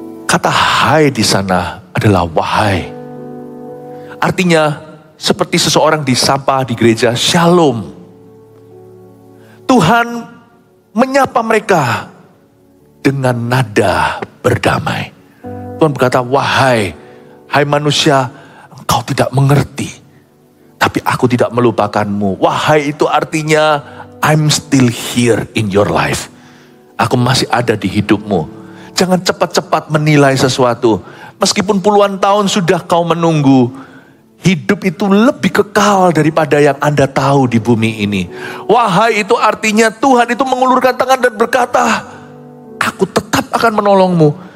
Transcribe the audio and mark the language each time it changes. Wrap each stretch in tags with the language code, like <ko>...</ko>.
<id>Kata hai di sana adalah wahai. Artinya, seperti seseorang disapa di gereja, shalom. Tuhan menyapa mereka dengan nada berdamai. Tuhan berkata, wahai manusia, engkau tidak mengerti. Tapi aku tidak melupakanmu.</id> <en>Wahai itu artinya, I'm still here in your life.</en> <id>Aku masih ada di hidupmu. Jangan cepat-cepat menilai sesuatu. Meskipun puluhan tahun sudah kau menunggu, hidup itu lebih kekal daripada yang Anda tahu di bumi ini. Wahai itu artinya Tuhan itu mengulurkan tangan dan berkata, aku tetap akan menolongmu.</id>